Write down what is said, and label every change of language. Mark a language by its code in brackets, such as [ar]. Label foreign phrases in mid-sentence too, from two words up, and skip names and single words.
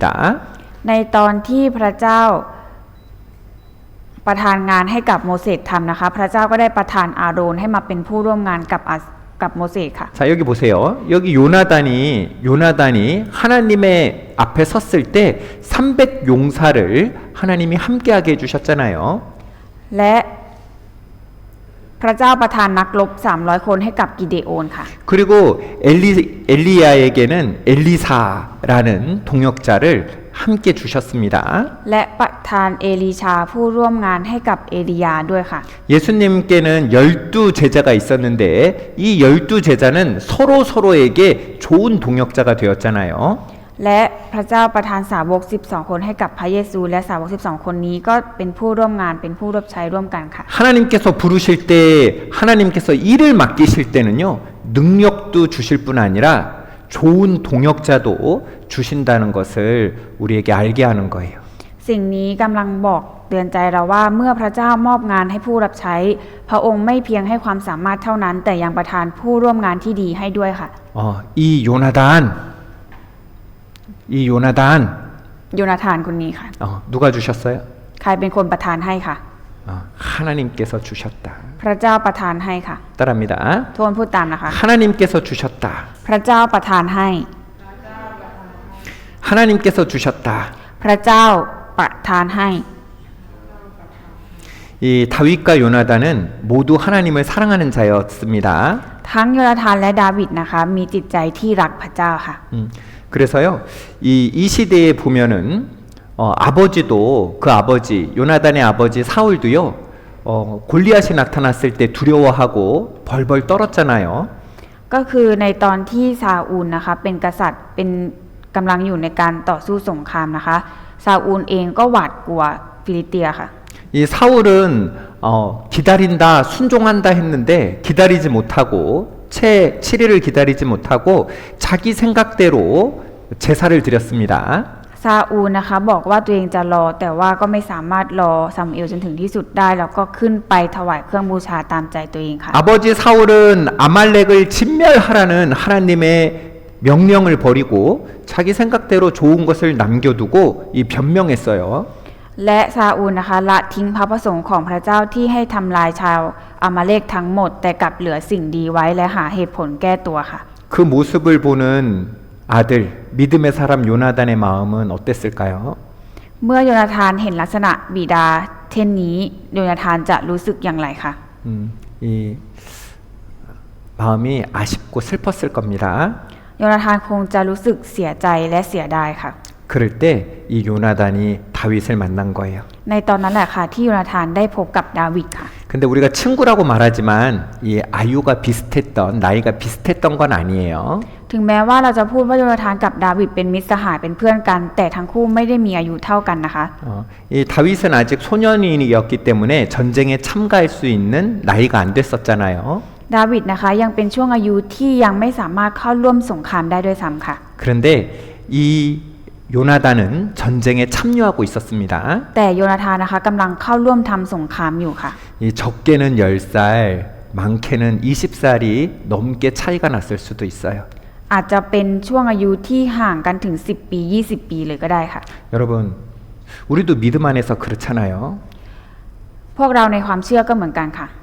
[th] ในตอนที่พระเจ้าประทานงานให้กับโมเสสทำนะคะ พระเจ้าก็ได้ประทานอาโรนให้มาเป็นผู้ร่วมงานกับโมเสสค่ะ [ko] 자, 여기 보세요. 여기 요나단이 하나님의 앞에 섰을 때 300 용사를 하나님이 함께하게 해주셨잖아요. [th] และพระเจ้าประทานนักรบ300 คนให้กับกิเดโอนค่ะ [ko] 그리고 엘리야에게는 엘리사라는 동역자를 함께 주셨습니다. [th] และประทานเอลีชาผู้ร่วมงานให้กับเอลียาด้วยค่ะ [ko] 예수님께는 12 제자가 있었는데 이 12 제자는 서로에게 좋은 동역자가 되었잖아요. [th] และพระเจ้าประทานสาวก12 คนให้กับพระเยซูและสาวก12 คนนี้ก็เป็นผู้ร่วมงานเป็นผู้รับใช้ร่วมกันค่ะ [ko] 하나님께서 부르실 때 하나님께서 일을 맡기실 때는요. 능력도 주실 뿐 아니라 좋은 동역자도 주신다는 것을 우리에게 알게 하는 거예요. [th] สิ่งนี้กำลังบอกเตือนใจเราว่าเมื่อพระเจ้ามอบงานให้ผู้รับใช้ พระองค์ไม่เพียงให้ความสามารถเท่านั้น แต่ยังประทานผู้ร่วมงานที่ดีให้ด้วยค่ะ [ko] 이 요나단 [th] โยนาธานคนนี้ค่ะ [ko] 누가 주셨어요? [th] ใครเป็นคนประทานให้ค่ะ [ko] 하나님께서 주셨다. [th] พระเจ้าประทานให้ค่ะ [ko] 따라합니다. [th] ทวนพูดตามนะคะ [ko] 하나님께서 주셨다. [th] พระเจ้าประทานให้ [ko] 하나님께서 주셨다. [th] พระเจ้าประทานให้ [ko] 이 다윗과 요나단은 모두 하나님을 사랑하는 자였습니다. [th] ทั้งโยนาธานและดาวิดนะคะมีจิตใจที่รักพระเจ้าค่ะ [ko] 그래서요, 이 시대에 보면은 아버지도 그 아버지 요나단의 아버지 사울도요, 골리앗이 나타났을 때 두려워하고 벌벌 떨었잖아요. [th] ก็คือในตอนที่ซาอูลนะคะเป็นกษัตริย์เป็นกำลังอยู่ในการต่อสู้สงครามนะคะซาอูลเองก็หวาดกลัวฟิลิสเตียค่ะ [ko] 이 사울은 기다린다, 순종한다 했는데 기다리지 못하고 7일을 기다리지 못하고 자기 생각대로 제사를 드렸습니다. [th] ซาอูลนะคะบอกว่าตัวเองจะรอแต่ว่าก็ไม่สามารถรอซามูเอลจนถึงที่สุดได้แล้วก็ขึ้นไปถวายเครื่องบูชาตามใจตัวเองค่ะ [ko] 아버지 사울은 아말렉을 진멸하라는 하나님의 명령을 버리고 자기 생각대로 좋은 것을 남겨두고 이 변명했어요. [th] และซาอูลนะคะละทิ้งพระประสงค์ของพระเจ้าที่ให้ทำลายชาวอามาเลกทั้งหมดแต่กลับเหลือสิ่งดีไว้และหาเหตุผลแก้ตัวค่ะ [ko] 그 모습을 보는 아들 믿음의 사람 요나단의 마음은 어땠을까요? [th] เมื่อโยนาธานเห็นลักษณะบิดาเช่นนี้โยนาธานจะรู้สึกอย่างไรคะ [ko] 이 마음이 아쉽고 슬펐을 겁니다. [th] โยนาธานคงจะรู้สึกเสียใจและเสียดายค่ะ [ko] 그럴 때 이 요나단이 다윗을 만난 거예요. [th] ในตอนนั้นแหละค่ะที่โยนาธานได้พบกับดาวิดค่ะ [ko] 근데 우리가 친구라고 말하지만 이 아유가 비슷했던 나이가 비슷했던 건 아니에요. [th] ถึงแม้ว่าเราจะพูดว่าโยนาธานกับดาวิดเป็นมิตรสหายเป็นเพื่อนกัน แต่ทั้งคู่ไม่ได้มีอายุเท่ากันนะคะ [ko] 이 다윗은 아직 소년이었기 때문에 전쟁에 참가할 수 있는 나이가 안 됐었잖아요. [th] ดาวิดนะคะยังเป็นช่วงอายุที่ยังไม่สามารถเข้าร่วมสงครามได้ด้วยซ้ำค่ะ [ko] 그런데 이 요나단은 전쟁에 참여하고 있었습니다. [th] แต่โยนาธานนะคะกำลังเข้าร่วมทำสงครามอยู่ค่ะ [ko] 이 적게는 10살, 많게는 20살이 넘게 차이가 났을 수도 있어요. [th] อาจจะเป็นช่วงอายุที่ห่างกันถึง10 ปี 20 ปีเลยก็ได้ค่ะ [ko] 여러분, 우리도 믿음 안에서 그렇잖아요. [th] พวกเราในความเชื่อก็เหมือนกันค่ะ